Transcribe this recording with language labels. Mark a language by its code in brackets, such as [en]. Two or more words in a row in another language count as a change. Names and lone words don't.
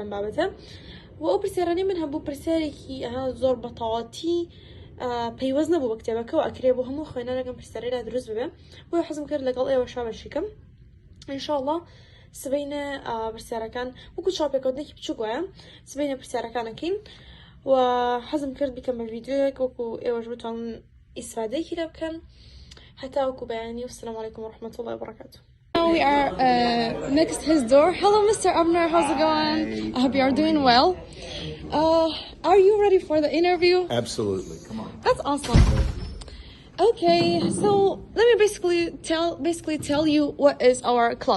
[ckb] لەم بابەتە و ئەو پرسیارانەی من هەبوو پرسیارێکی زۆر بەتەواوەتی پەیوەست نەبوو بە کتێبەکە و ئەکرێ بۆ هەموو خوێنەرێکم پرسیارەیدا دروست ببێ بۆیە حەزم کرد لەگەڵ ئێوە شابەشیکەم ئینشاءڵڵا سبەینە پرسیارەکان وەکو چاپێکەوتنێکی بچووک وایە سبەینە پرسیارەکانەکەین و حەزم کرد بکەم بە ڤیدیۆیەک وەکو ئێوەش بتوانن ئیسفادەیەکی لێ بکەن هەتا وەکو بەیانی [ar] والسلام علیکم ورحمة الله وبركاته. [en] Now we are next his door. Hello, Mr. Abner. How's it going? I hope you are doing well. Are you ready for the interview? Absolutely. Come on. That's awesome. Okay, so let me basically tell you what is our club.